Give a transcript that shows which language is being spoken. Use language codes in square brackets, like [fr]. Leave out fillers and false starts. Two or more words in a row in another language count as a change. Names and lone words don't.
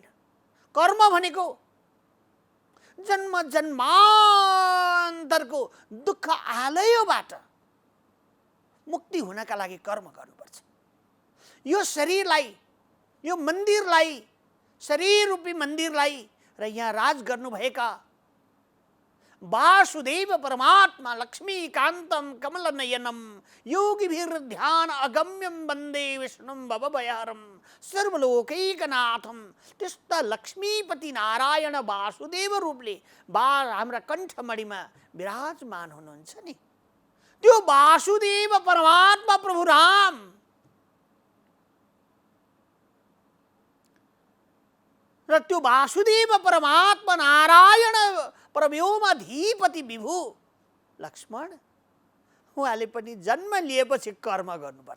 [ne] कर्म भनेको जन्म जन्मान्तरको दुःख आलयबाट मुक्ति हुनका लागि कर्म गर्नुपर्छ। यो शरीरलाई, यो मन्दिरलाई, शरीर रूपी मन्दिरलाई र यहाँ राज गर्नुभएका वासुदेव परमात्मा [sa] लक्ष्मीकान्तं कमलनयनं योगिभिर्ध्यान अगम्यं वन्दे विष्णुं भवभयहरं सर्वलोकैकनाथं, [ne] त्यस्ता लक्ष्मीपति नारायण वासुदेव रूपले हाम्रा कण्ठमणिमा विराजमान हुनुहुन्छ नि। त्यो वासुदेव परमात्मा प्रभु राम र त्यो वासुदेव परमात्मा नारायण परव्योमाधिपति विभु लक्ष्मण, उहाँले पनि जन्म लिएपछि कर्म गर्नुपर्छ।